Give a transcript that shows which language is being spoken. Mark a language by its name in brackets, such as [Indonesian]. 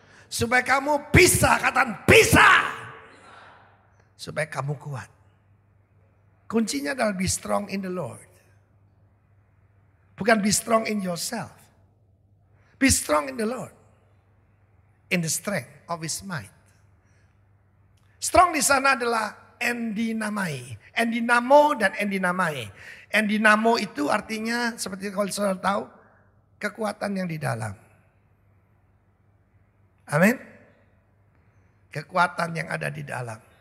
[Indonesian] Supaya kamu bisa, katakan bisa. Supaya kamu kuat. Kuncinya adalah [English] be strong in the Lord. [Indonesian] Bukan [English] be strong in yourself. Be strong in the Lord. In the strength of His might. [Indonesian] Strong di sana adalah endinamai. Endinamo dan endinamai. Endinamo itu artinya seperti kalau saudara tahu, kekuatan yang di dalam. Amin. Kekuatan yang ada di dalam.